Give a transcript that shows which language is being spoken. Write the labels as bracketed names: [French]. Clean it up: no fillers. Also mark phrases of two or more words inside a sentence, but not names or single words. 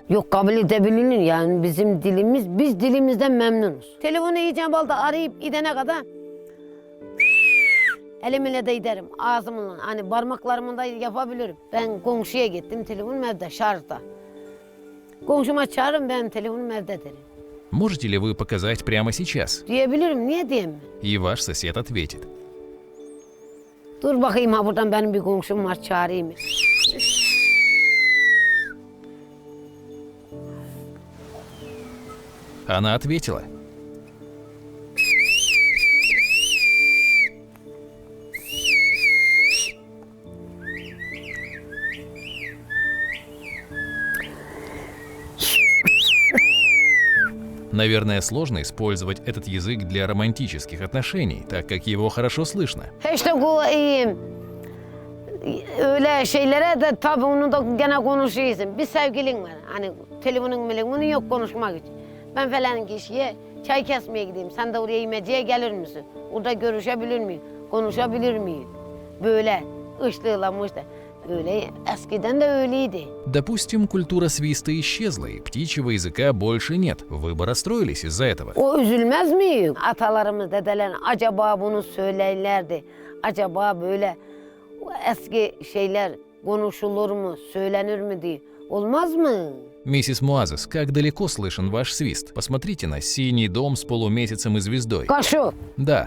[Turkish] Yok kabul edebilir yani bizim dilimiz, biz dilimizden memnunuz. Telefonu yiyeceğim balda arayıp gidene kadar elimle de giderim, ağzımla hani parmaklarımla da yapabilirim. Ben komşuya gittim, telefonum evde şarjda. Komşuma çağırın benim telefonum evde derim. [Russian] Можете ли вы показать прямо сейчас? [Turkish] Diyebilirim, niye diyeyim mi? [Russian] И ваш сосед ответит. [Turkish] Dur bakayım ha buradan benim bir komşum var çağırayım. [Russian] Она ответила. Наверное, сложно использовать этот языk для романтических отношений, так как его хорошо слышно. [Turkish] İşte bu öyle şeylere de tabii onu da gene konuşuyorsun. Bir sevgilin var. Hani telefonun yok konuşmak için. Ben falan kişiye çay kesmeye gideyim. Sen de oraya yemeciye gelir misin? Orada görüşebilir miyim? Konuşabilir miyim? Böyle ışlığlamıştı. Öyle eskiden de öyleydi. [Russian] Допустим, культура свиста исчезла, и птичьего языка больше нет. Вы бы расстроились из-за этого? [Turkish] O üzülmez mi? Atalarımız, dedeler acaba bunu söylerlerdi. Acaba böyle eski şeyler konuşulur mu, söylenir mi diye. Olmaz mı? [Russian] Миссис Муазес, как далеко слышен ваш свист? Посмотрите на синий дом с полумесяцем и звездой. [Turkish] Kaşı. [Russian] Да.